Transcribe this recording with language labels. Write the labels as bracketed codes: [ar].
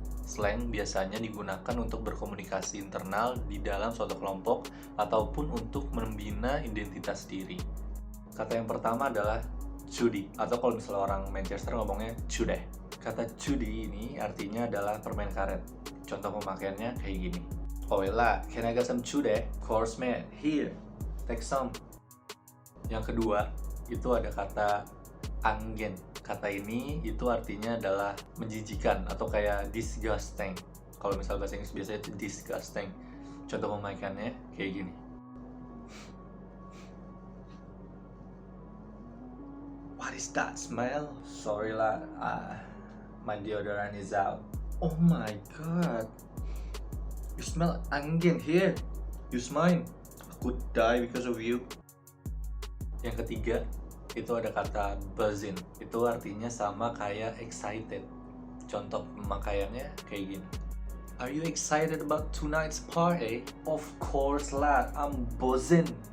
[id] Slang biasanya digunakan untuk berkomunikasi internal di dalam suatu kelompok ataupun untuk membina identitas diri. Kata yang pertama adalah judi, atau kalau misalnya orang Manchester ngomongnya cude. Kata judi ini artinya adalah permain karet. Contoh pemakaiannya kayak gini. [en] Oela, can I get some cude? Course man, here, take some. [id] Yang kedua, itu ada kata anggen. Kata ini itu artinya adalah menjijikan atau kayak disgusting. Kalau misal bahasa Inggris biasanya itu disgusting. Contoh pemakaiannya kayak gini. [en] What is that smell? Sorry lah, my deodorant is out. Oh my god, you smell angin here. Use mine. I could die because of you. [id] Yang ketiga, itu ada kata buzzing. Itu artinya sama kayak excited. Contoh pemakaiannya kayak gini. [en] Are you excited about tonight's party? Of course lah, I'm buzzing.